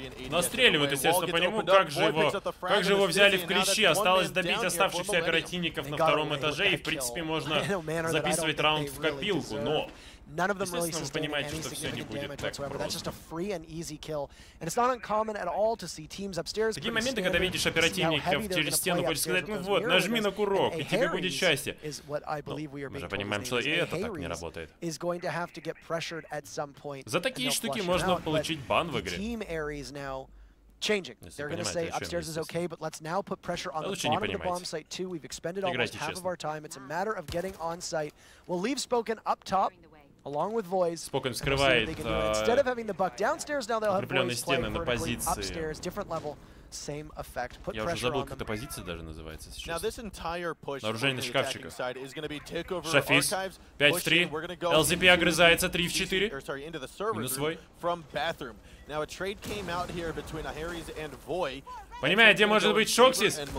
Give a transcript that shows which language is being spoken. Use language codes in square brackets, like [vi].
[ru] Настреливают, естественно, по нему. Как же его взяли в клещи. Осталось добить оставшихся оперативников на втором этаже. И, в принципе, можно записывать раунд в копилку. Но [en] none of them really sustaining any significant damage whatsoever. That's just a free and easy kill. And it's not uncommon at all to see teams upstairs. [ru] Такие моменты, когда видишь оперативников через стену, хочешь сказать, ну вот, нажми на курок, и тебе будет счастье. Мы же понимаем, что и это так не работает. За такие штуки можно получить бан в игре. [en] Changing. They're going to say upstairs is okay, but let's now put pressure on the bottom of the bomb site too. We've expended almost half of our time. It's a matter of getting on site. We'll leave Spoken up top, along with Voice. [ru] Spoken скрывает [en] instead of having the buck downstairs, now they'll have Voice playing vertically upstairs, different level. Same effect. Put [ru] Я уже забыл, как эта позиция даже называется сейчас. Нарушение шкафчика. Шафис. 5 в 3. LZP огрызается. 3 в 4. Минус свой. Понимаете, где может быть Шоксис?